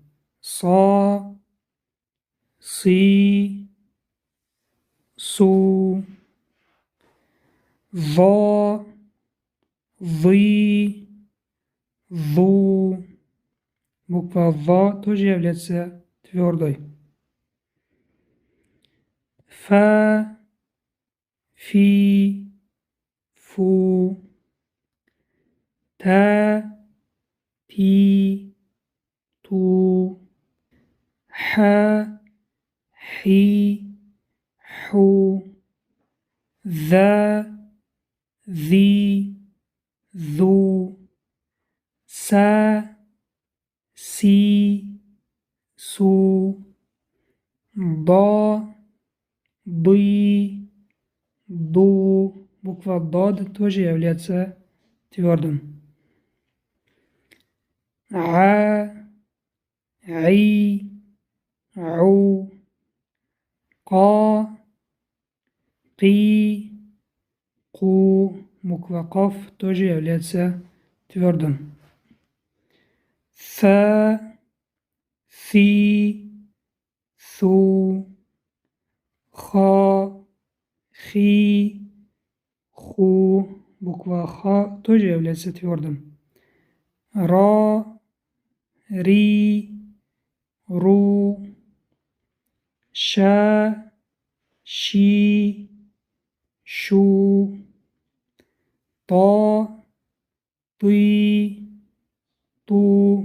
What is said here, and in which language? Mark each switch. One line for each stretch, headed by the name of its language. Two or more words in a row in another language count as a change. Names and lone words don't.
Russian: Са, си, су, ва, вы, ву. Буква ва тоже является твердой. Фа, фи, фу, та, ти, ту, ха, хи, ху, ذا, ذي, ذو, са, си, су, да, ды, ду. Буква дад тоже является твердым. А, ай, ау, ка, ки, ку. Буква каф тоже является твердым. Фа, фи, су, ха, хи, ху. Буква ха тоже является твердым. Ра, ри, ру, ша, ши, шу, та, ты, ту.